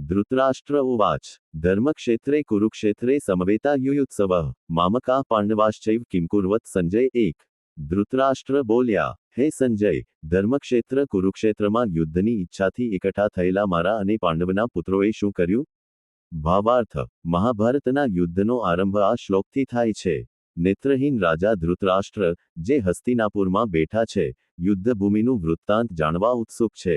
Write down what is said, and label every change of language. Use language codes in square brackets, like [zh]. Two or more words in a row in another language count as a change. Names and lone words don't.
[sa] धृतराष्ट्र उवाच धर्मक्षेत्रे कुरुक्षेत्रे समवेता युयुत्सवः मामकाः पांडवाश्चैव किं कुर्वत संजय 1। [gu] ધૃતરાષ્ટ્ર બોલ્યા, હે સંજય, ધર્મક્ષેત્ર કુરુક્ષેત્રમાં યુદ્ધની ઈચ્છાથી એકઠા થયેલા મારા અને પાંડવના પુત્રોએ શું કર્યું? ભાવાર્થ, મહાભારતના યુદ્ધનો આરંભ આ શ્લોકથી થાય છે. નેત્રહીન રાજા ધૃતરાષ્ટ્ર, જે હસ્તિનાપુરમાં બેઠા છે, યુદ્ધભૂમિનું વૃત્તાંત જાણવા ઉત્સુક છે.